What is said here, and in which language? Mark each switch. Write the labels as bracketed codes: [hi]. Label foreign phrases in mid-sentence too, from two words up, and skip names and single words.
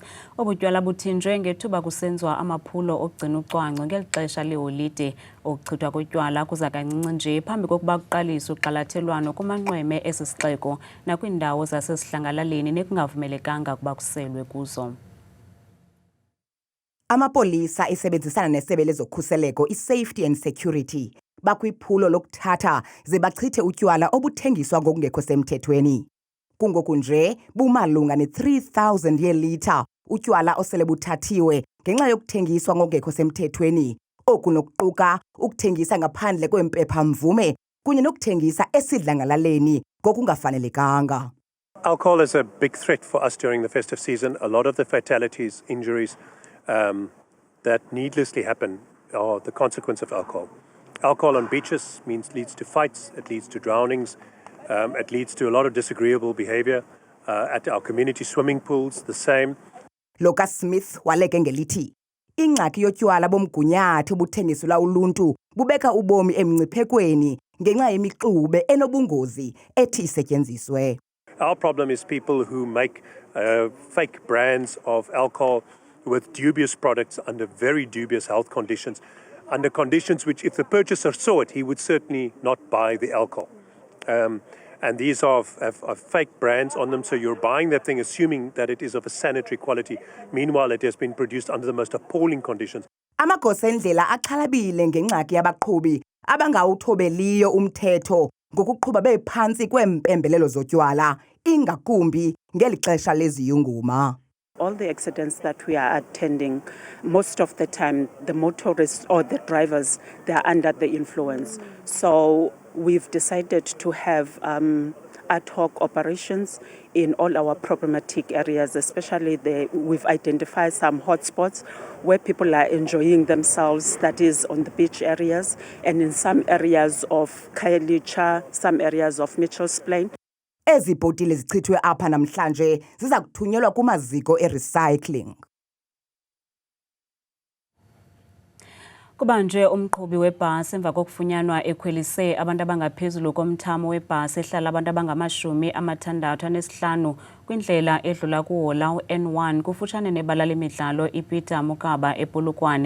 [xh] Obutywala buthinjwe ngethuba kusenziwa amaphulo okugcina ucwangco ngeli xesha leholide. Ukuchithwa kotywala kuza kancinci nje phambi kokuba kuqalise uqalathelwano kumanqweme esi sixeko nakwiindawo zasesihlangalaleni nekungavumelekanga ukuba kuselwe kuzo. Amapolisa isebenzisana nesebe lezokhuseleko i-Safety and Security bakwiphulo lokuthatha ze bachithe utywala obuthengiswa ngokungekho semthethweni. Kungoku nje bumalunga ne-3,000 yeelitha utywala osele buthathiwe ngenxa yokuthengiswa ngokungekho semthethweni. Oku nokuquka ukuthengisa ngaphandle kwempephamvume kunye nokuthengisa esidlangalaleni ngokungafanelekanga. [en] Alcohol is a big threat for us during the festive season. A lot of the fatalities, injuries that needlessly happen are the consequence of alcohol. Alcohol on beaches leads to fights, it leads to drownings, it leads to a lot of disagreeable behavior. At our community swimming pools, the same. [xh] Lucas Smith waleke ngelithi ingxaki yotywala bomgunyathi obuthengiselwa uluntu bubeka ubomi emngciphekweni ngenxa yemixube enobungozi ethi isetyenziswe. [en] Our problem is people who make fake brands of alcohol with dubious products under very dubious health conditions, under conditions which if the purchaser saw it, he would certainly not buy the alcohol. And these are fake brands on them, so you're buying that thing assuming that it is of a sanitary quality. Meanwhile, it has been produced under the most appalling conditions. [xh] Amagosa endlela axhalabile ngengxaki yabaqhubi abangawuthobeliyo umthetho ngokuqhuba bephantsi kwempembelelo zotywala ingakumbi ngeli xesha leziyunguma. [en] All the accidents that we are attending, most of the time, the motorists or the drivers, they are under the influence. So we've decided to have ad hoc operations in all our problematic areas, especially we've identified some hotspots where people are enjoying themselves, that is on the beach areas, and in some areas of Khayelitsha, some areas of Mitchell's Plain. [xh] Ezi bhotile zichithwe apha namhlanje ziza kuthunyelwa kumaziko e-recycling. Kubanje umqhubi webhasi emva kokufunyanwa ekhwelise abantu abangaphezulu komthamo webhasi ehlala abantu abangama-65 kwindlela edlula kuhola N1 kufutshane nebala lemidlalo iPeter Mokaba ePolokwane.